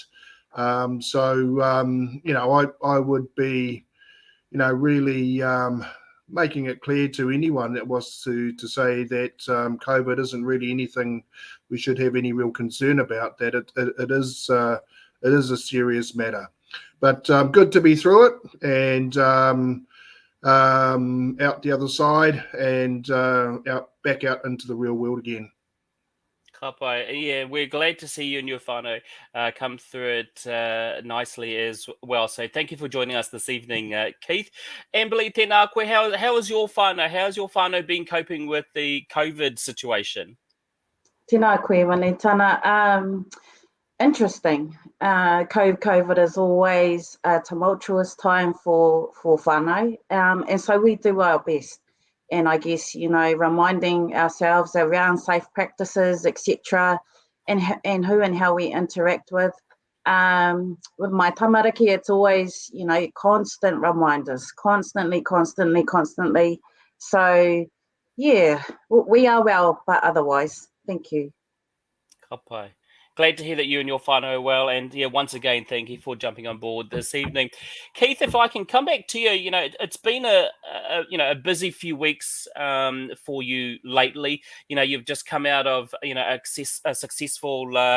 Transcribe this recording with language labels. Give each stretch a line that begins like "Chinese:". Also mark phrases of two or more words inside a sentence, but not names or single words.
English: I would be, really making it clear to anyone that was to say that COVID isn't really anything we should have any real concern about, that it is a serious matter. But good to be through it and out the other side and back out into the real world again.
Māori: Ka pai.
English: Yeah, we're glad to see you and your whānau come through it nicely as well. So thank you for joining us this evening, Keith. Amberley,
Māori: tēnā koe,
English: how is your whānau? How's your whānau been coping with the COVID situation?
Māori: Tēnā koe, Manitana.
English: Interesting. COVID is always a tumultuous time for whānau. And so we do our best. And I guess, reminding ourselves around safe practices, etc., and who and how we interact with. With my tamariki, it's always, constant reminders, constantly. So, yeah, we are well, but otherwise, thank you.
Māori: Ka pai.
English: Glad to hear that you and your whānau are well, and once again, thank you for jumping on board this evening. Keith, if I can come back to you, it's been a busy few weeks for you lately. You've just come out of a successful AGM.